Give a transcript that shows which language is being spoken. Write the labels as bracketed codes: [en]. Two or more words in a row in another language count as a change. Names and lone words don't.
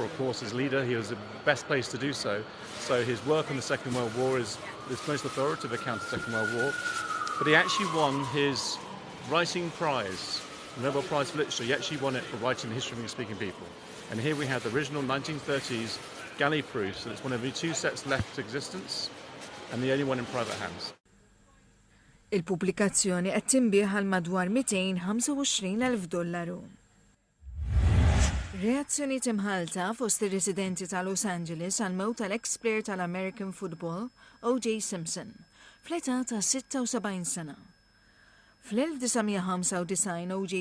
[en] Of course, as leader, he was the best place to do so. So his work on the Second World War is the most authoritative account of the Second World War. But he actually won his writing prize, the Nobel Prize for Literature. He actually won it for writing the history of English-speaking people. And here we have the original 1930s galley proofs, and it's one of the two sets left in existence, and the only one in private hands. [mt] Il-pubblikazzjoni qed tinbieħ għal madwar $225,000. Reazzjonijiet imħalta fost ir-residenti ta' Los Angeles għal mewt tal-ex-player tal- [en] American Football, [mt] O.J. Simpson, fl-età ta' 76 sena. Fl-1995 O.J.